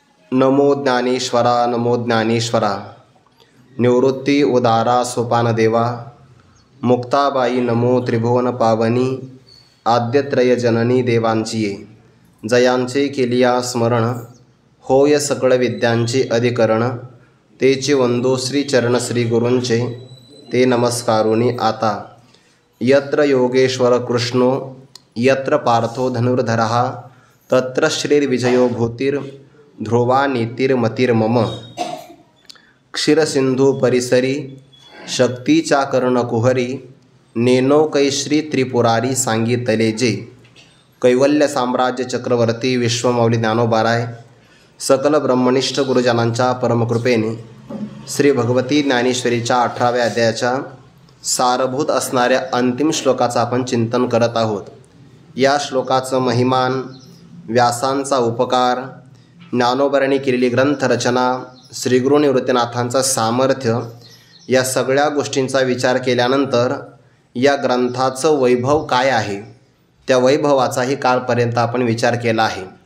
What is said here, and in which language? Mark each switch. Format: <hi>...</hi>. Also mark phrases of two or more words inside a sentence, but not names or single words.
<mr>नमो ज्ञानेश्वरा नमो ज्ञानेश्वरा। निवृत्ती उदारा सोपानदेवा। मुक्ताबाई नमो त्रिभुवन पावनी। आद्यत्रय जननी देवांचिये। जयांचे केलिया स्मरण, होय सकळ विद्यांचे अधिकरण। तेचे वंदो श्री चरण श्री गुरूंचे, ते नमस्कारुनी आता।</mr> <sa>यत्र योगेश्वर कृष्णो यत्र पार्थो धनुर्धरः, तत्र श्रीर्विजयो भूतिर् ध्रुवा नीतिर्मतिर्मम।</sa> <mr>क्षीरसिंधू परिसरी शक्तीचा कर्ण कुहरी, नेनो कैश्री त्रिपुरारी सांगितले जे। कैवल्य साम्राज्य चक्रवर्ती विश्वमौली ज्ञानोबाराय सकल ब्रह्मनिष्ठ गुरुजनांच्या परमकृपेने श्री भगवती ज्ञानेश्वरीच्या 18व्या अध्यायाच्या सारभूत असणाऱ्या अंतिम श्लोकाचं आपण चिंतन करत आहोत। या श्लोकाचं महिमान, व्यासांचा उपकार, ज्ञानोबारांनी केलेली ग्रंथरचना, श्रीगुरू निवृत्तीनाथांचं सामर्थ्य, या सगळ्या गोष्टींचा विचार केल्यानंतर या ग्रंथाचं वैभव काय आहे त्या वैभवाचाही कालपर्यंत आपण विचार केला आहे।</mr>